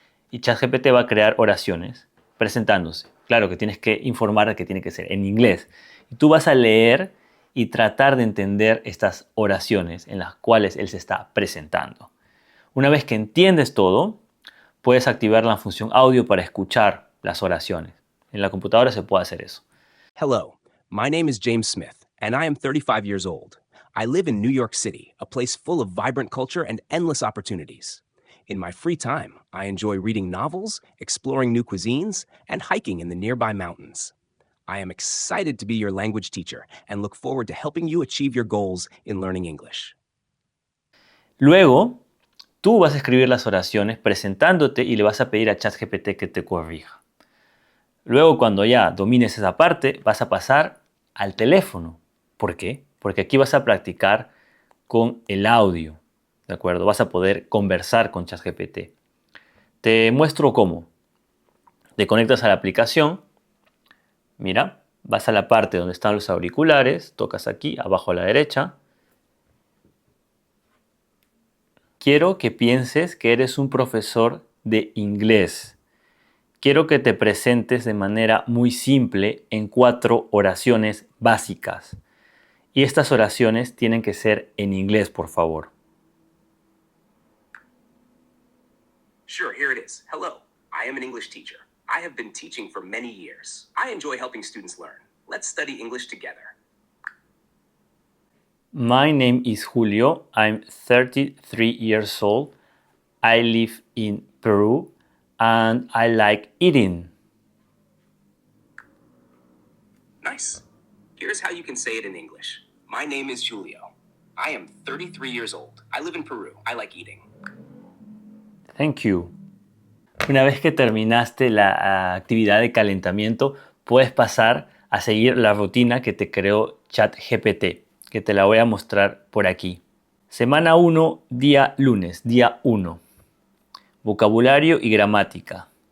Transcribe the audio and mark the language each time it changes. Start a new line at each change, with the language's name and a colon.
Spanish: Y ChatGPT va a crear oraciones presentándose. Claro que tienes que informar de que tiene que ser en inglés. Y tú vas a leer y tratar de entender estas oraciones en las cuales él se está presentando. Una vez que entiendes todo, puedes activar la función audio para escuchar las oraciones. En la computadora se puede hacer eso.
English: Hello, my name is James Smith, and I am 35 years old. I live in New York City, a place full of vibrant culture and endless opportunities. In my free time, I enjoy reading novels, exploring new cuisines, and hiking in the nearby mountains. I am excited to be your language teacher and look forward to helping you achieve your goals in learning English.
Spanish: Luego, tú vas a escribir las oraciones presentándote y le vas a pedir a ChatGPT que te corrija. Luego, cuando ya domines esa parte, vas a pasar al teléfono. ¿Por qué? Porque aquí vas a practicar con el audio, ¿de acuerdo? Vas a poder conversar con ChatGPT. Te muestro cómo. Te conectas a la aplicación, mira, vas a la parte donde están los auriculares, tocas aquí, abajo a la derecha. Quiero que pienses que eres un profesor de inglés. Quiero que te presentes de manera muy simple en 4 oraciones básicas. Y estas oraciones tienen que ser en inglés, por favor.
English: Sure, here it is. Hello, I am an English teacher. I have been teaching for many years. I enjoy helping students learn. Let's study English together. My name is Julio. I'm 33 years old. I live in Peru and I like eating. Nice. Here's how you can say it in English. My name is Julio. I am 33 years old. I live in Peru. I like eating. Thank you.
Spanish: Una vez que terminaste la actividad de calentamiento, puedes pasar a seguir la rutina que te creó ChatGPT, que te la voy a mostrar por aquí. Semana 1, día lunes, día 1. Vocabulario y gramática.